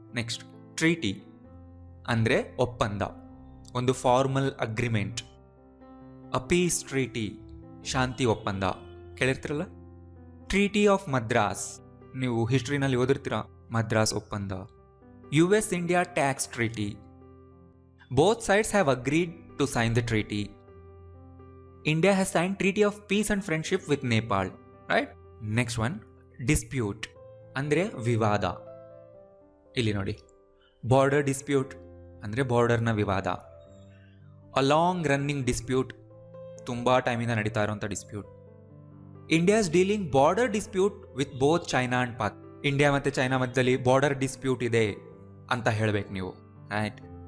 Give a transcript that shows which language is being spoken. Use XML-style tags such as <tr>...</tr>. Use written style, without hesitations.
<kn>Next, treaty ಅಂದರೆ ಒಪ್ಪಂದ, ಒಂದು formal agreement. A piece treaty, ಶಾಂತಿ ಒಪ್ಪಂದ ಕೇಳಿರ್ತಿರಲ್ಲ. ಟ್ರೀಟಿ ಆಫ್ ಮದ್ರಾಸ್, ನೀವು ಹಿಸ್ಟ್ರಿನಲ್ಲಿ ಓದಿರ್ತೀರ, ಮದ್ರಾಸ್ ಒಪ್ಪಂದ.</kn> <en>US India tax treaty. Both sides have agreed to sign the treaty. India has signed treaty of peace and friendship with Nepal, right? Next one, dispute</en> <kn>ಅಂದ್ರೆ ವಿವಾದ. ಇಲ್ಲಿ ನೋಡಿ, border dispute ಅಂದರೆ ಬಾರ್ಡರ್ನ ವಿವಾದ.</kn> <en>a long running dispute,</en> <kn>ತುಂಬ ಟೈಮಿಂದ ನಡೀತಾ ಇರೋಂಥ dispute.</kn> <en>India is dealing border dispute with both China and Pak.</en> <kn>India ಮತ್ತು ಚೈನಾ ಮಧ್ಯದಲ್ಲಿ ಬಾರ್ಡರ್ ಡಿಸ್ಪ್ಯೂಟ್ ಇದೆ ಅಂತ ಹೇಳಬೇಕು ನೀವು, ರೈಟ್?</kn>